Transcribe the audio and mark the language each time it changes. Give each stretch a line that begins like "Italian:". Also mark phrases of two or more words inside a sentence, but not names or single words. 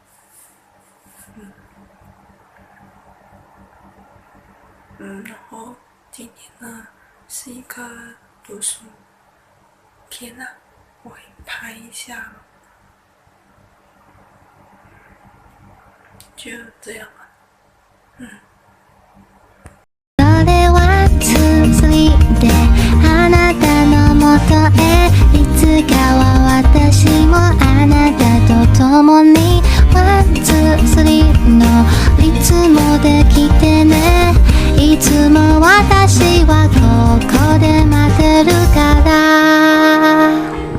Chinese: 然后今天呢是一个读书天啊，我会拍一下，就这样吧。
Japanese: それは続いてあなたのもとへいつかは私もあなたと共にワンツースリーのリズムで来てねいつも私はここで待ってるから